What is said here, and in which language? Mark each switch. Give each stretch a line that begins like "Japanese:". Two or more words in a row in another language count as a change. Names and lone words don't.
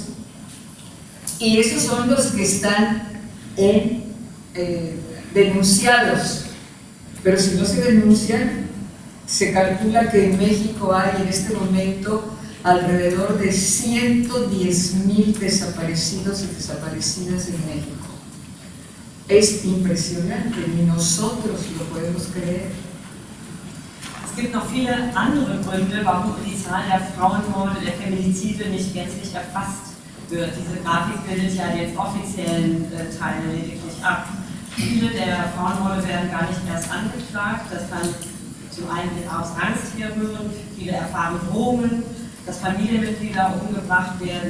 Spanish: Y esos son los que están denunciados, pero si no se denuncian, se calcula que en México hay en este momento alrededor de 110,000 desaparecidos y desaparecidas en México. Es impresionante, ni nosotros lo podemos creer.
German: Es gibt noch viele andere Gründe, warum die Zahl der Frauenmorde, der Feminizide nicht gänzlich erfasst wird. Diese Grafik bildet ja den offiziellen Teil lediglich ab. Viele der Frauenmorde werden gar nicht erst angeklagt. Das kann zum einen aus Angst herrühren, viele erfahren Drohungen, dass Familienmitglieder umgebracht werden.